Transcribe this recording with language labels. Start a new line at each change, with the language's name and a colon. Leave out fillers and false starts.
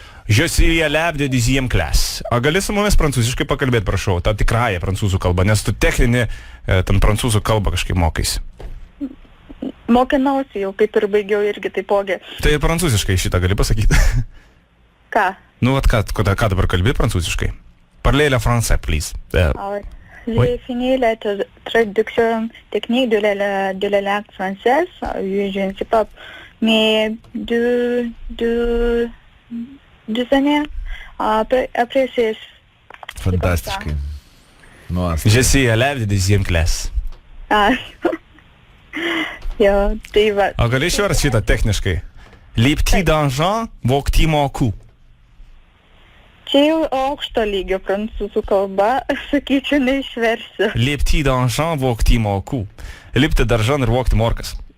French: Je suis élève de 10e classe.
Lithuanian: A gali su mumis prancūziškai pakalbėti, prašau, tą tikrąją prancūzų kalbą, nes tu techninį ten prancūzų kalbą kažkaip mokais. Mokinausi jau, kaip ir baigiau irgi taipogi. Tai prancūziškai šitą gali pasakyti. Ką? Nu, vat ką dabar kalbi prancūziškai?
French: Parlez le français, please. Alors, j'ai fini la traduction technique de la langue française. Je ne sais pas, mais deux années. Après, c'est
Lithuanian: Fantastiškai. Nuostabu.
French: Je suis élève de deuxième classe.
Lithuanian: Ah. Jo, tai va. O gali išversti šitą techniškai? Lipti danžan, vokti mokų. Čia jau aukšto lygio prancūzų kalba, sakyčiau, neišversiu. Lipti danžan, vokti mokų. Lipti daržan ir vokti morkas.